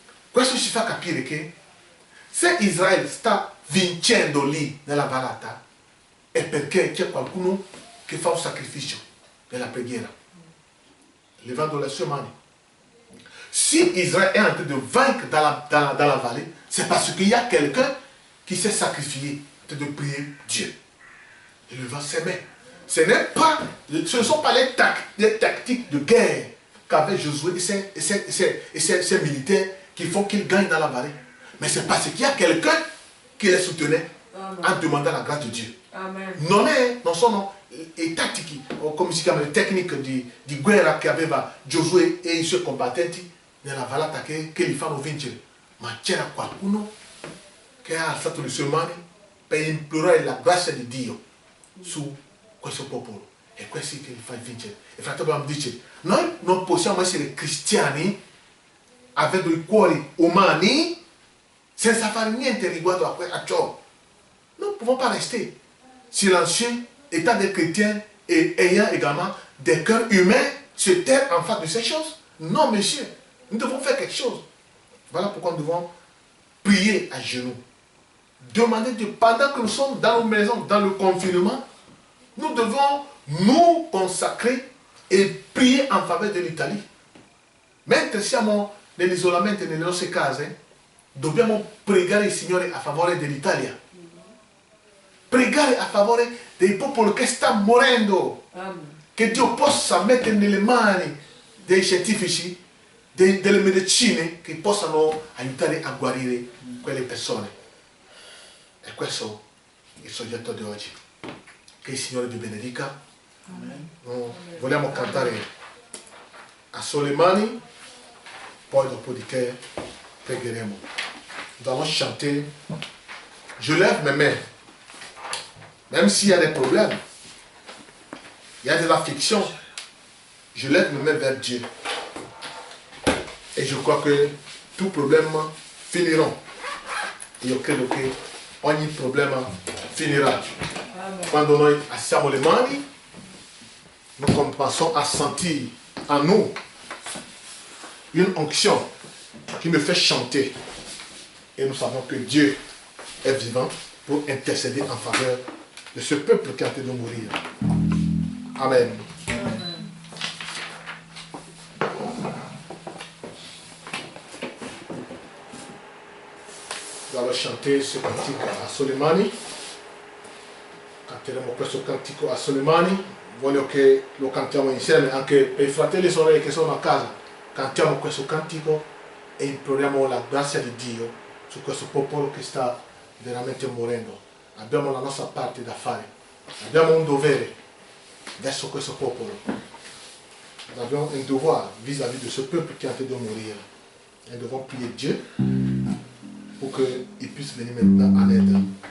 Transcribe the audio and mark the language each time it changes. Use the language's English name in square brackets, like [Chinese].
[Italian] Questo ci fa capire che se Israele sta vincendo lì nella vallata è perché c'è qualcuno che fa un sacrificio nella preghiera, levando le sue mani. [French] Si Israël est en train de vaincre dans la vallée, c'est parce qu'il y a quelqu'un qui s'est sacrifié en train de prier Dieu. Il leva ses mains. Ce ne sont pas les tactiques de guerre qu'avait Josué et ses militaires qui font qu'ils gagnent dans la vallée. Mais c'est parce qu'il y a quelqu'un qui les soutenait en demandant la grâce de Dieu. Amen. [Italian] Non sono i tattici, o come si chiama, le tecniche di guerra che aveva Giosuè e i suoi combattenti nella vallata che li fanno vincere. Ma c'era qualcuno che ha alzato le sue mani per implorare la grazia di Dio su questo popolo. E questo che li fa vincere. E fratello Abraham dice, noi non possiamo essere cristiani avendo i cuori umani senza fare niente riguardo a ciò. [French] Nous ne pouvons pas rester silencieux, étant des chrétiens et ayant également des cœurs humains, se taire en face de ces choses. Non, monsieur, nous devons faire quelque chose. Voilà pourquoi nous devons prier à genoux. Demander Dieu, pendant que nous sommes dans nos maisons, dans le confinement, nous devons nous consacrer e prier en [Italian] favore dell'Italia. Mentre siamo nell'isolamento nelle nostre case, dobbiamo pregare il Signore a favore dell'Italia. Pregare a favore dei popoli che stanno morendo. Amen. Che Dio possa mettere nelle mani dei scientifici, delle medicine che possano aiutare a guarire quelle persone. E questo è il soggetto di oggi. Che il Signore vi benedica. Amen. Vogliamo cantare a sole mani, poi dopodiché pregheremo. [French] Nous allons chanter. Je lève mes mains. Même s'il y a des problèmes, il y a de l'affliction, je lève mes mains vers Dieu. Et je crois que tout problème finira. [Italian] Io credo che ogni problema finirà. Quando noi alziamo le mani, [French] nous commençons à sentir en nous une onction qui me fait chanter. Et nous savons que Dieu est vivant pour intercéder en faveur de ce peuple qui est en train de mourir. Amen. Nous allons chanter ce [Italian] cantico a Solimani. Canteremo questo cantico a Solimani. Voglio che lo cantiamo insieme anche per i fratelli e sorelle che sono a casa. Cantiamo questo cantico e imploriamo la grazia di Dio su questo popolo che sta veramente morendo. Abbiamo la nostra parte da fare, abbiamo un dovere verso questo popolo, abbiamo [French] un devoir vis-à-vis de ce peuple qui est en train de mourir. Et nous devons prier Dieu pour qu'il puisse venir maintenant en aide.